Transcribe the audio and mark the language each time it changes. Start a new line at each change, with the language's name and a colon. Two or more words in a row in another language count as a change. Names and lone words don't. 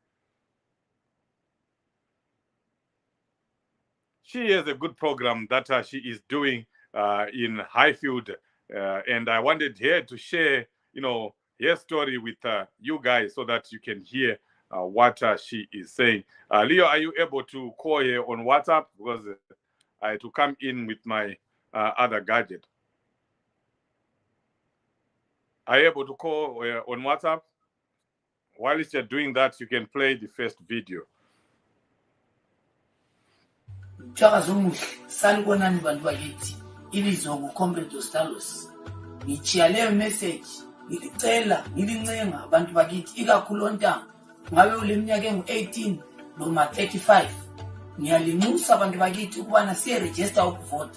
English: She has a good program that she is doing in Highfield, and I wanted her to share, her story with you guys so that you can hear what she is saying. Leo, are you able to call her on WhatsApp? Because I had to come in with my other gadget. Are you able to call on WhatsApp? While you're doing that, you can play the first video.
North Ndebele: Sanibonani bantu bakithi ibizwa nguComrade Ostalos. Ngichiya leyo message ngilicela ngilincenga abantu bakithi ikakhulu ontanga ngabe uleminyaka engu18 noma 35 ngiyalinxusa abantu bakithi ukubana siye register ukuvota.